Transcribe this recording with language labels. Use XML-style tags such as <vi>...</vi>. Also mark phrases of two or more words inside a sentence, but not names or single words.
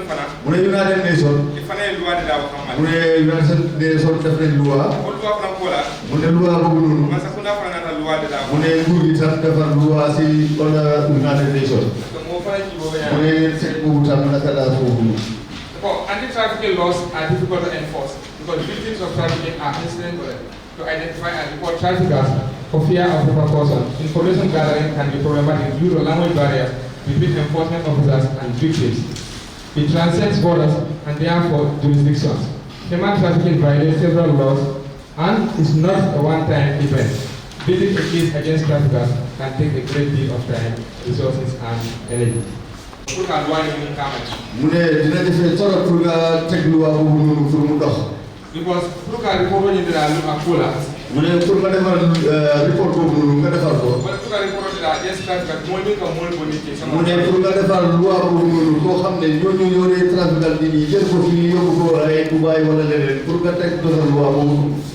<wo>mu ne United Nations def nañ loi. mu ne loi boobu noonu. mu ne nguur gi tam defar loi si United Nations. mu ne teg boobu tam naka laa foofu.</wo> <en>Anti-trafficking laws are difficult to enforce because victims of trafficking are hesitant to identify and report traffickers for fear of repercussions. Information gathering can be problematic due to language barriers between enforcement officers and victims. It transcends borders and therefore jurisdictions. Human trafficking violates several laws And it's not a one-time event. Building a case against traffickers can take a great deal of time, resources, and energy.</en> <wo>Because mu ne pour nga defal report boobu noonu nga defal ko. mu ne pour nga defal loi boobu noonu koo xam ne ñooñu ñoo dee trafical nit ñi jël ko fii yóbbu ko ay Dubaï wala leneen pour nga teg defal loi boobu.</wo>